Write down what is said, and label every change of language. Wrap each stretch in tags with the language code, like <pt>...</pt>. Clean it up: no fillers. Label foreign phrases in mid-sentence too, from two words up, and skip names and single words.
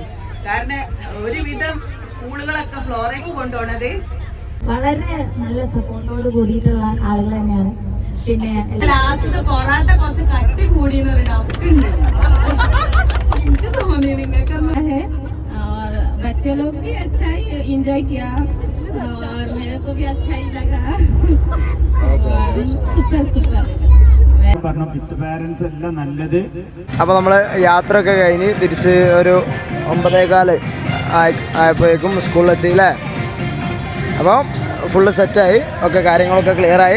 <ml>കാരണം ഒരുവിധം സ്കൂളുകളൊക്കെ ഫ്ലോറേക്ക് കൊണ്ടുപോണത് വളരെ നല്ല സപ്പോർട്ടോട് കൂടിയിട്ടുള്ള ആളുകൾ തന്നെയാണ്. പിന്നെ ലാസ്റ്റ് പൊറാട്ട കുറച്ച് കട്ടി കൂടിയെന്ന് പറയുന്നത് എനിക്ക് തോന്നി. നിങ്ങൾക്ക്</ml> <hi>बच्चे लोग भी अच्छा ही एंजॉय किया और मेरे को भी अच्छा ही लगा.</hi> <en>super.</en> <ml>അപ്പോൾ നമ്മൾ യാത്ര ഒക്കെ കഴിഞ്ഞ് തിരിച്ച് ഒരു 9:15 ആയപ്പോഴേക്കും സ്കൂളിലെത്തി അല്ലേ. അപ്പം ഫുള്ള് സെറ്റായി, ഒക്കെ കാര്യങ്ങളൊക്കെ ക്ലിയറായി.</ml>